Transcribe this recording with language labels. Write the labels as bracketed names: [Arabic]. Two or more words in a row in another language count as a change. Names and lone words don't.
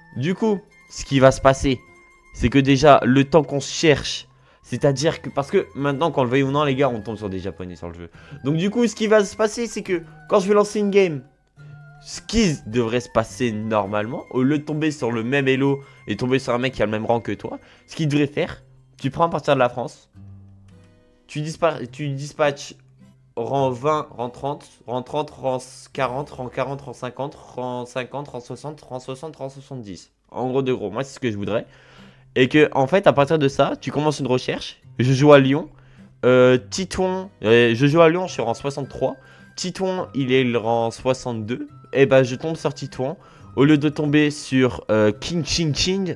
[French] Bref, du coup, ce qui va se passer, c'est que déjà, le temps qu'on cherche, c'est-à-dire que, parce que maintenant, qu'on le veuille ou non, les gars, on tombe sur des japonais sur le jeu. Donc du coup, ce qui va se passer, c'est que quand je vais lancer une game, ce qui devrait se passer normalement, au lieu de tomber sur le même elo et tomber sur un mec qui a le même rang que toi, ce qu'il devrait faire, tu prends à partir de la France, tu dispatches rang 20, rang 30, rang 30, rang 40, rang 40, rang 50, rang 50, rang 60, rang 60, rang 70. En gros de gros, moi c'est ce que je voudrais. Et que en fait à partir de ça, tu commences une recherche. Je joue à Lyon. Titouan, je joue à Lyon, je suis rang 63. Titouan, il est le rang 62. Et bah je tombe sur Titouan. Au lieu de tomber sur King Ching Ching.